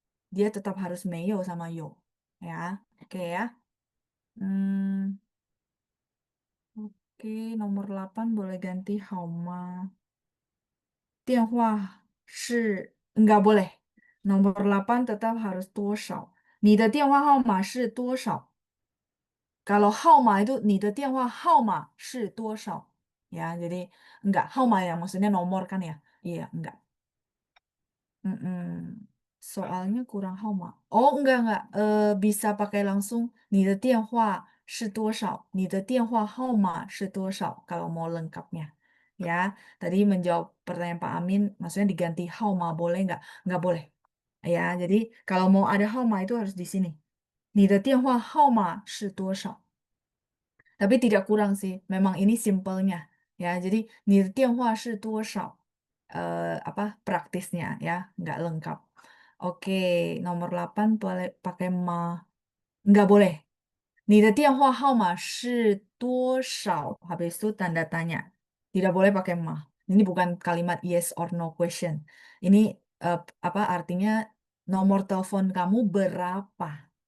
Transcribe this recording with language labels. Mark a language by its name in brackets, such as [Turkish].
[Indonesian] Dia tetap harus 没有 sama 有. Ya, oke ya. Hmm, oke, nomor 8 boleh ganti 好吗? 电话是 enggak boleh. Nomor 8 tetap harus 多少. [Chinese] 你的电话号码是多少? [Indonesian] Kalau 号码 itu [Chinese] 你的电话号码是多少? [Indonesian] Ya, jadi enggak. 号码 ya maksudnya nomor kan ya? Iya, enggak. Mm-mm. Soalnya kurang 号码. Oh, enggak. Bisa pakai langsung [Chinese] 你的电话是多少? 你的电话号码是多少? [Indonesian] Kalau mau lengkapnya. Ya, tadi menjawab pertanyaan Pak Amin, maksudnya diganti 号码 boleh enggak? Enggak boleh. Ya, jadi kalau mau ada 号码 itu harus di sini. [Chinese] 你的电话号码是多少? [Indonesian] Tapi tidak kurang sih, memang ini simpelnya ya. Jadi [Chinese] 你的电话是多少? [Indonesian] Apa praktisnya ya, nggak lengkap. Oke, nomor 8 boleh pakai ma. Nggak boleh. [Chinese] 你的电话号码是多少? [Indonesian] Habis itu tanda tanya. Tidak boleh pakai ma. Ini bukan kalimat [English] yes or no question. [Indonesian] Ini apa artinya nomor telepon kamu berapa?